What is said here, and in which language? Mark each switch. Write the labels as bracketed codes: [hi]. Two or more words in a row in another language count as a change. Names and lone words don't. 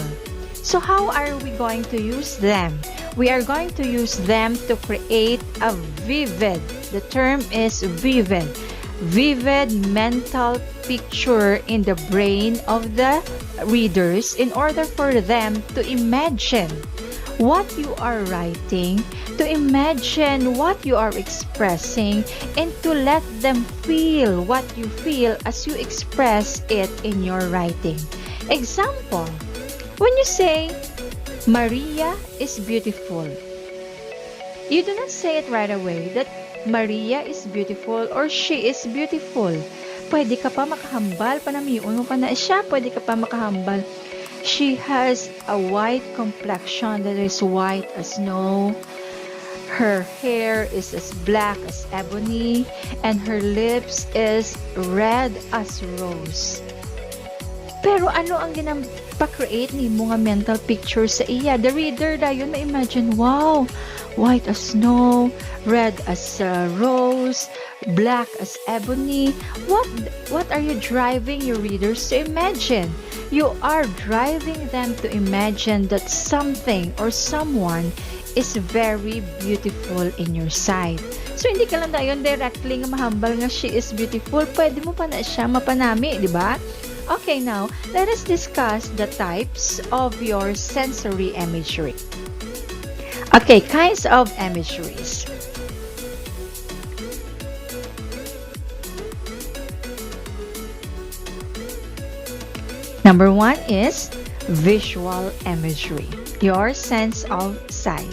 [en] So how are we going to use them? We are going to use them to create a vivid, the term is vivid mental picture in the brain of the readers in order for them to imagine what you are writing, to imagine what you are expressing, and to let them feel what you feel as you express it in your writing. Example, when you say, Maria is beautiful, you do not say it right away that Maria is beautiful or she is beautiful. [hil] Pwede ka pa makahambal, panamiun mo pa na siya, pwede ka pa makahambal. [en] She has a white complexion that is white as snow. Her hair is as black as ebony, and her lips is red as rose. [hil] Pero ano ang pa-create ni mo nga [en] mental picture [hil] sa iya? [en] The reader dayon ma-imagine, wow, white as snow, red as rose, black as ebony. What are you driving your readers to imagine? You are driving them to imagine that something or someone is very beautiful in your sight. So, [hil] hindi ka lang dayon directly nga mahambal nga [en] she is beautiful. [hil] Pwede mo pa na siya mapanami, di ba? [en] Okay, now, let us discuss the types of your sensory imagery. Okay, kinds of imageries. Number 1 is visual imagery, your sense of sight.